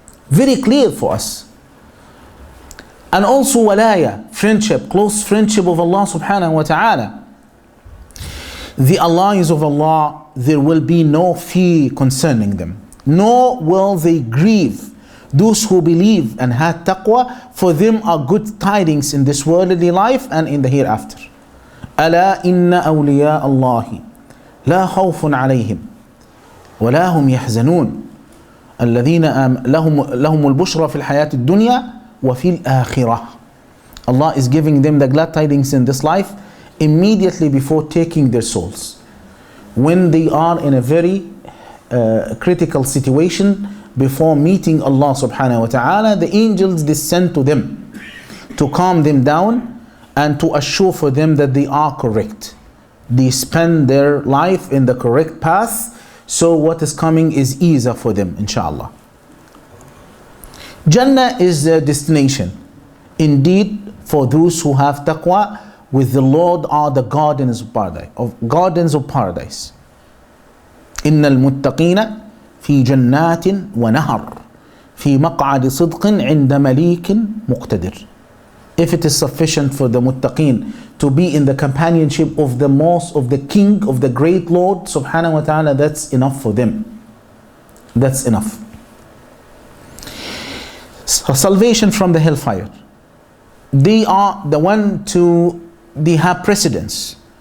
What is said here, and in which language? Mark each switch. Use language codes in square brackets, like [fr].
[en] Very clear for us. And also walaya, friendship, close friendship of Allah subhanahu wa ta'ala. The alliance of Allah, there will be no fear concerning them. Nor will they grieve. Those who believe and had taqwa, for them are good tidings in this worldly life and in the hereafter. [ar] ألا إن أولياء الله لا خوف عليهم ولا هم يحزنون الذين لهم البشرى في الحياة الدنيا وفي الآخرة. [en] Allah is giving them the glad tidings in this life immediately before taking their souls. When they are in a very critical situation before meeting Allah subhanahu wa ta'ala, the angels descend to them to calm them down and to assure for them that they are correct. They spend their life in the correct path, so what is coming is easier for them, inshallah. Jannah is the destination. Indeed, for those who have taqwa, with the Lord are the gardens of paradise. [ar] إن المتقين في جنات ونهر في مقعد صدق عند مليك مقتدر. [en] If it is sufficient for the muttaqeen to be in the companionship of the king, of the great Lord subhanahu wa ta'ala, that's enough for them. That's enough. Salvation from the hellfire. They are the one they have precedence.